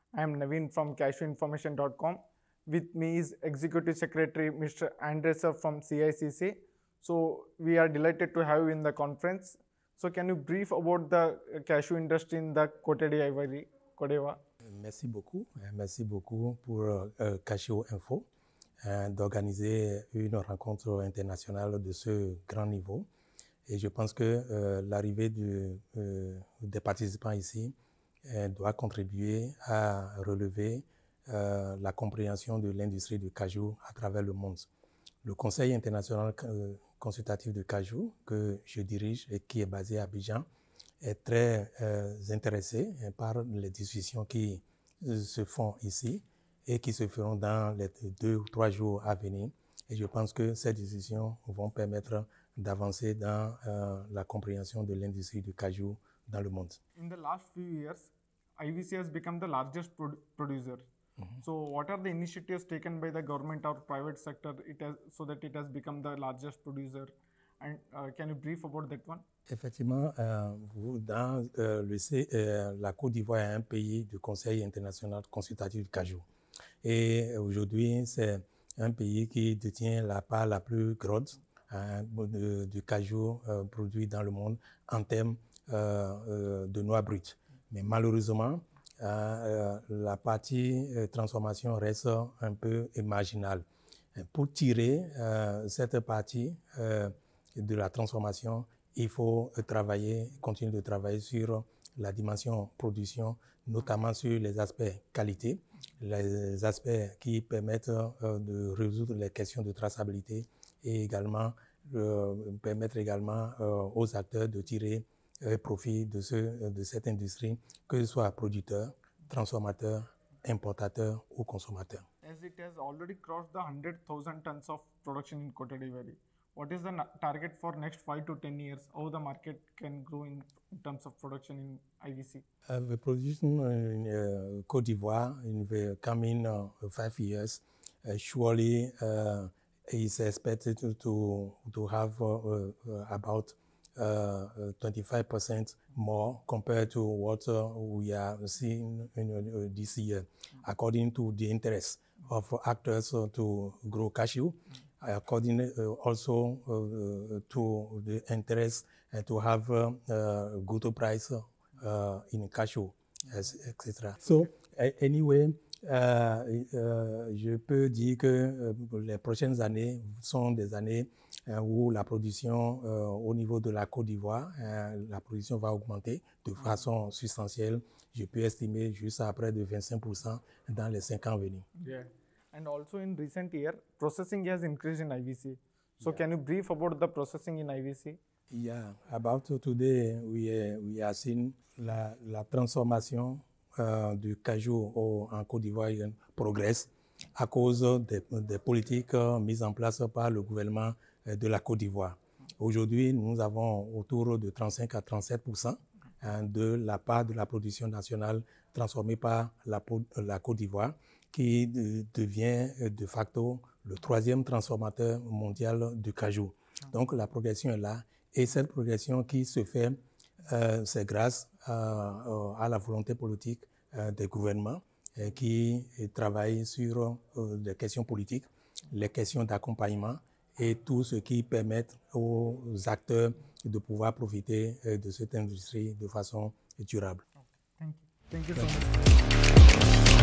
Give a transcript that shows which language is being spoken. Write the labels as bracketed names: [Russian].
[English] I am Naveen from cashewinformation.com. With me is Executive Secretary Mr. Andresa from CICC. So we are delighted to have you in the conference. So can you brief about the cashew industry in the Côte d'Ivoire, Côte d'Ivoire? [French] Merci beaucoup pour Cashew Info d'organiser une rencontre internationale de ce grand niveau. Et je pense que l'arrivée des participants ici doit contribuer à relever la compréhension de l'industrie du cajou à travers le monde. Le Conseil international consultatif de cajou que je dirige et qui est basé à Abidjan est très intéressé par les discussions qui se font ici et qui se feront dans les 2 ou 3 jours à venir. Et je pense que ces discussions vont permettre d'avancer dans la compréhension de l'industrie du cajou dans le monde. [English] In the last few years, IVC has become the largest producer. So what are the initiatives taken by the government or private sector so that it has become the largest producer? And can you brief about that one? [French] Effectivement, dans la Côte d'Ivoire est un pays du Conseil international consultatif du cajou. Et aujourd'hui, c'est un pays qui détient la part la plus grosse du cajou produit dans le monde en termes de noix brutes. Mais malheureusement, la partie transformation reste un peu marginale. Pour tirer cette partie de la transformation, il faut continuer de travailler sur la dimension production, notamment sur les aspects qualité, les aspects qui permettent de résoudre les questions de traçabilité et également permettre également aux acteurs de tirer profit de cette industrie, que ce soit producteur, transformateur, importateur ou consommateur. [English] As it has already crossed the 100,000 tons of production in Côte d'Ivoire, what is the target for next 5 to 10 years? How the market can grow in terms of production in IVC? The production in Côte d'Ivoire in the coming 5 years surely is expected to have about 25% more compared to what we are seeing this year, according to the interest of actors to grow cashew, according also to the interest to have good price in cashew, etc. So anyway, [French] je peux dire que les prochaines années sont des années où la production au niveau de la Côte d'Ivoire, la production va augmenter de façon substantielle. Je peux estimer juste à près de 25% dans les 5 ans à venir. [English] Yeah. And also in recent year, processing has increased in IVC. So can you brief about the processing in IVC? Yeah, about today we are seeing [French] la transformation du cajou en Côte d'Ivoire progresse à cause des politiques mises en place par le gouvernement de la Côte d'Ivoire. Aujourd'hui, nous avons autour de 35 à 37% de la part de la production nationale transformée par la Côte d'Ivoire, qui devient de facto le 3e transformateur mondial du cajou. Donc la progression est là, et cette progression qui se fait, c'est grâce à la volonté politique des gouvernements qui travaillent sur les questions politiques, les questions d'accompagnement et tout ce qui permet aux acteurs de pouvoir profiter de cette industrie de façon durable. [English] Okay. Thank you. Thank you so much.